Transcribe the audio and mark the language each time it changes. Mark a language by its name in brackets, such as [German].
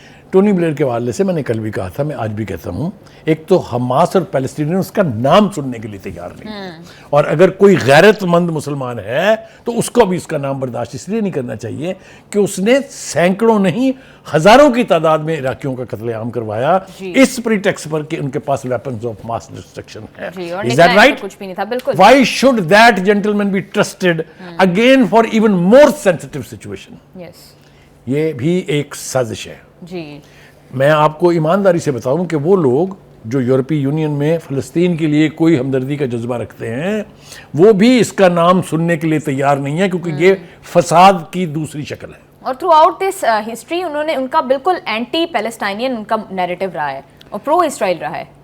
[Urdu] Tony Blair کے حوالے سے میں نے کل بھی کہا تھا, میں آج بھی کہتا ہوں, ایک تو حماس اور فلسطینیین اس کا نام سننے کے لیے تیار نہیں, اور اگر کوئی غیرت مند مسلمان ہے تو اس کو بھی اس کا نام برداشت اس لیے نہیں کرنا چاہیے کہ اس نے سینکڑوں نہیں ہزاروں کی تعداد میں عراقیوں کا قتل عام کروایا اس پریٹیکسٹ پر کہ ان کے پاس [English] weapons of mass destruction [Urdu] ہے. [English] Is that right? [Urdu] کچھ بھی نہیں تھا. بالکل. [English] Why should that gentleman be trusted again for even more sensitive situation? Yes. [Urdu] یہ بھی ایک سازش ہے. جی, میں آپ کو ایمانداری سے بتاؤں کہ وہ لوگ جو یورپی یونین میں فلسطین کے لیے کوئی ہمدردی کا جذبہ رکھتے ہیں, وہ بھی اس کا نام سننے کے لیے تیار نہیں ہے, کیونکہ یہ فساد کی دوسری شکل ہے. اور [English] throughout this history [Urdu] انہوں نے, ان کا بالکل اینٹی پیلسٹائنین ان کا نیریٹو رہا ہے اور پرو اسرائیل رہا ہے.